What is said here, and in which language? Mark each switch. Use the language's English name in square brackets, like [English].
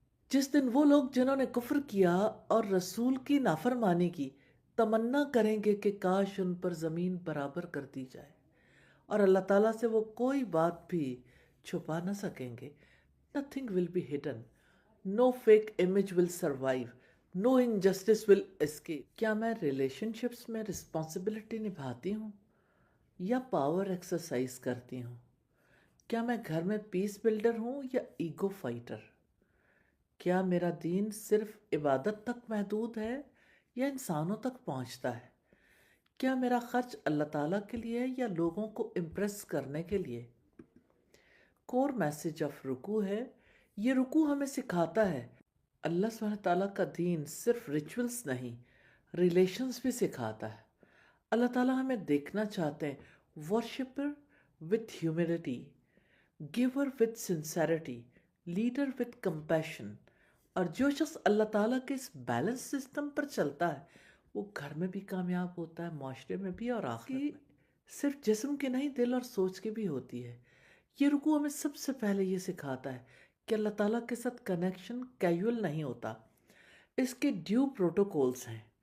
[Urdu] جس دن وہ لوگ جنہوں نے کفر کیا اور رسول کی نافرمانی کی تمنا کریں گے کہ کاش ان پر زمین برابر کر دی جائے، اور اللہ تعالیٰ سے وہ کوئی بات بھی چھپا نہ سکیں گے۔ [English] Nothing will be hidden. No fake image will survive. No injustice will escape۔ [Urdu] کیا میں ریلیشن شپس میں رسپانسبلٹی نبھاتی ہوں یا پاور ایکسرسائز کرتی ہوں؟ کیا میں گھر میں پیس بلڈر ہوں یا ایگو فائٹر؟ کیا میرا دین صرف عبادت تک محدود ہے یا انسانوں تک پہنچتا ہے؟ کیا میرا خرچ اللہ تعالیٰ کے لیے یا لوگوں کو امپریس کرنے کے لیے؟ [English] core message of رکوع [Urdu] ہے، یہ رکوع ہمیں سکھاتا ہے اللہ سبحانہ تعالیٰ کا دین صرف ریچولز نہیں، ریلیشنز بھی سکھاتا ہے۔ اللہ تعالیٰ ہمیں دیکھنا چاہتے ہیں worshipper [English] with humility, giver with sincerity, leader with compassion. [Urdu] اور جو شخص اللہ تعالیٰ کے اس بیلنس سسٹم پر چلتا ہے وہ گھر میں بھی کامیاب ہوتا ہے، معاشرے میں بھی، اور آخرت میں صرف جسم کی نہیں، دل اور سوچ کی بھی ہوتی ہے۔ یہ رکوع ہمیں سب سے پہلے یہ سکھاتا ہے کہ اللہ تعالیٰ کے ساتھ کنیکشن کیجول نہیں ہوتا، اس کے ڈیو پروٹوکولز ہیں۔